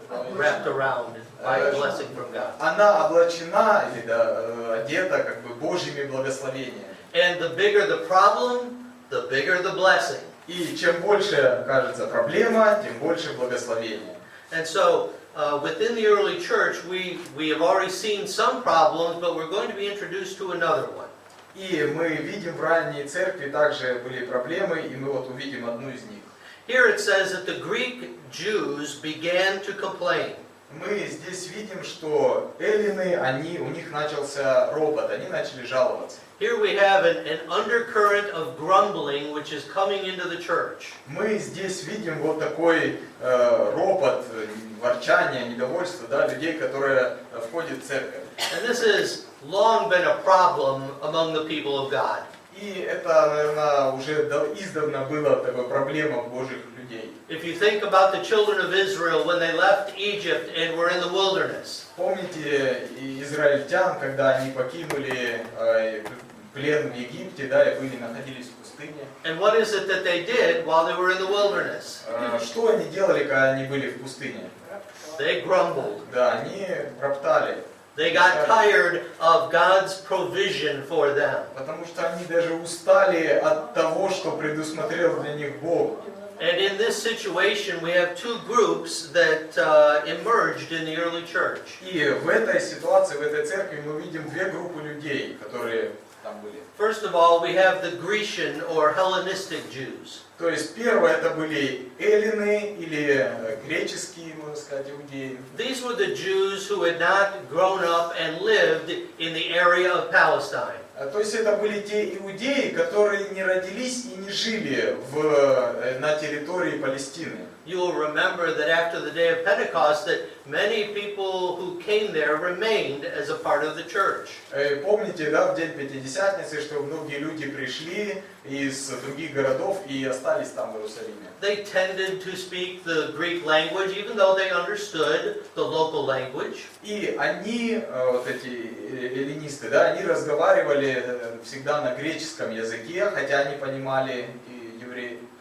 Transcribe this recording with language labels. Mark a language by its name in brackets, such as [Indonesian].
[English] Wrapped around by a blessing from God. [Russian] Она облачена или одета Божьими благословениями. [English] And the bigger the problem, the bigger the blessing. [Russian] И чем больше, кажется, проблема, тем больше благословения. [English] And so, within the early church, we have already seen some problems, but we're going to be introduced to another one. [Russian] И мы видим в ранней церкви также были проблемы, и мы вот увидим одну из них. [English] Here it says that the Greek Jews began to complain. [Russian] Мы здесь видим, что эллины, у них начался ропот, они начали жаловаться. [English] Here we have an undercurrent of grumbling which is coming into the church. [Russian] Мы здесь видим вот такой ропот, ворчание, недовольство, людей, которые входят в церковь. [English] And this has long been a problem among the people of God. [Russian] И это, наверное, уже издавна была такая проблема Божьих людей. [English] If you think about the children of Israel when they left Egypt and were in the wilderness. [Russian] Помните израильтян, когда они покинули плен в Египте, и находились в пустыне? [English] And what is it that they did while they were in the wilderness? [Russian] Что они делали, когда они были в пустыне? [English] They grumbled. [Russian] Они роптали. [English] They got tired of God's provision for them. [Russian] Потому что они даже устали от того, что предусмотрел для них Бог. [English] And in this situation, we have two groups that emerged in the early church. [Russian] И в этой ситуации, в этой церкви мы видим две группы людей, которые там были. [English] First of all, we have the Grecian or Hellenistic Jews. [Russian] То есть первое это были эллины или греческие, можно сказать, иудеи. [English] These were the Jews who had not grown up and lived in the area of Palestine. [Russian] То есть это были те иудеи, которые не родились и не жили на территории Палестины. [English] You will remember that after the day of Pentecost, that many people who came there remained as a part of the church. [Russian] Помните, да, в день Пятидесятницы, что многие люди пришли из других городов и остались там в Иерусалиме. [English] They tended to speak the Greek language, even though they understood the local language. [Russian] И они, вот эти эллинисты, да, они разговаривали всегда на греческом языке, хотя они понимали и иудеев.